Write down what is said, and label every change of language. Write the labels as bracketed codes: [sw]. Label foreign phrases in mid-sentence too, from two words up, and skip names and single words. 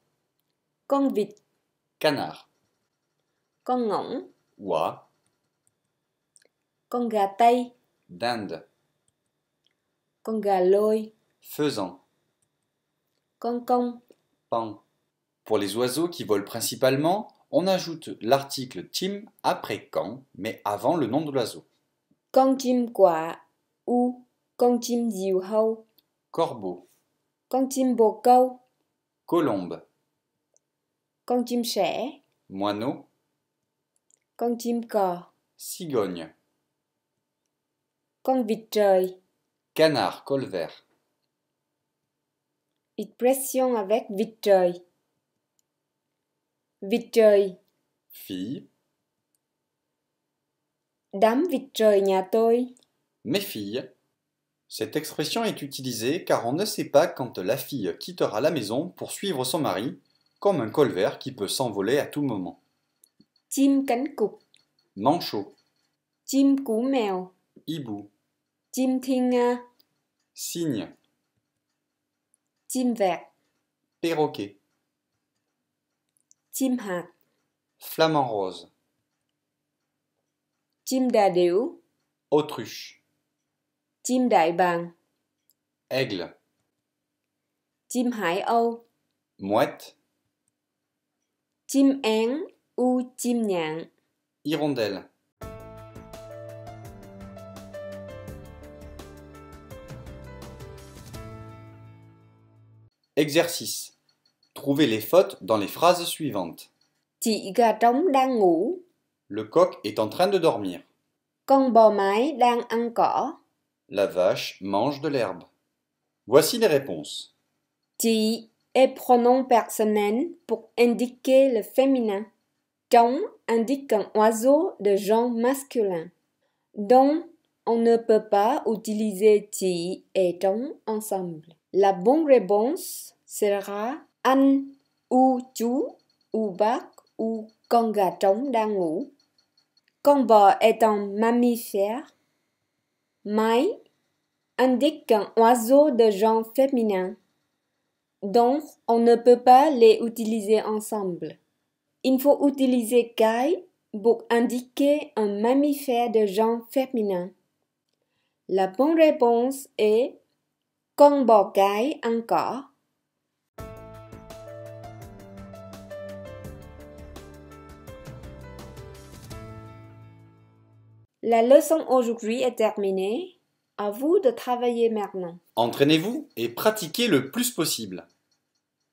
[vi] Con vịt, [fr] Canard, [vi] con ngỗng, [fr] oie, [vi] con gà tây, [fr] dinde, [vi] con gà lôi, [fr] faisan, [vi] con công. [fr] paon. Pour les oiseaux qui volent principalement, on ajoute l'article tim après quand, mais avant le nom de l'oiseau. [vi] Con chim quạ, con chim diều hâu, [fr] Corbeau, [vi] con chim bồ câu, [fr] colombe, [vi] con chim sẻ, [fr] moineau, [vi] con chim cò, [fr] cigogne, [vi] con vịt trời. [fr] canard colvert, Expression avec [vi] vịt trời. Vịt trời, [fr] fille, [vi] đám vịt trời nhà tôi. [fr] mes filles. Cette expression est utilisée car on ne sait pas quand la fille quittera la maison pour suivre son mari, comme un colvert qui peut s'envoler à tout moment. [vi] Chim cánh cụt, [fr] Manchot, [vi] chim cú mèo, [fr] hibou, [vi] chim thiên nga, [fr] cygne, [vi] chim vẹt, [fr] perroquet, [vi] chim hạt, [fr] flamant rose, [vi] chim đà điểu, [fr] autruche, [vi] chim đại bàng, [fr] aigle, [vi] chim hải âu, [fr] mouette, [vi] chim én, chim nhạn. [fr] hirondelle. Exercice. Trouvez les fautes dans les phrases suivantes. [vi] Chị gà trống đang ngủ. [fr] Le coq est en train de dormir. [vi] Con bò mái đang ăn cỏ. [fr] La vache mange de l'herbe. Voici les réponses. Chị est pronom personnel pour indiquer le féminin. Trống indique un oiseau de genre masculin. Donc, on ne peut pas utiliser chị et trống ensemble. La bonne réponse sera [vi] anh, chú, bác, con gà trống đang ngủ. [fr] Con bò est un mammifère. Mái indique un oiseau de genre féminin. Donc, on ne peut pas les utiliser ensemble. Il faut utiliser cái pour indiquer un mammifère de genre féminin. La bonne réponse est [vi] Con bò cái ăn cỏ. [fr] La leçon aujourd'hui est terminée. À vous de travailler maintenant. Entraînez-vous et pratiquez le plus possible.